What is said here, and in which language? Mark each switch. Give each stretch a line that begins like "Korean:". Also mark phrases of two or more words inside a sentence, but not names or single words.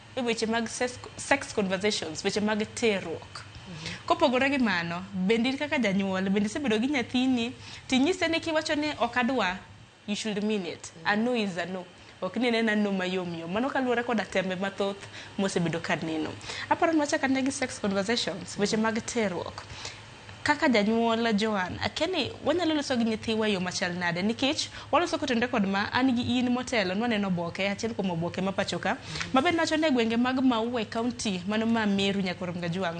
Luo (Kenya and Tanzania): e weche mag
English: sex conversations,
Luo (Kenya and Tanzania): weche mag terruok. Kopogore gi mano, bende kaka janyuol, bende sebedo gi nyathini, tinyise ni kiwacho ni ok adwa,
English: you should mean it. A no is a no.
Luo (Kenya and Tanzania): Ok ni nena no mayom yom. Mano kaluwore koda tembe mathoth mosebedo ka neno. Aparo ni wacha kane gi
English: sex conversations,
Luo (Kenya and Tanzania): weche mag terruok. Kaka janyuol Joan, akeni wanyalo loso gi nyithiwa yo machal nade nikech waloso kotende kod ma an gi in motelo nwaneno oboke achiel kuom oboke ma pachoka maber nacho ne gwenge mag Maua County mano ma Meru nyaka rom Gajuang.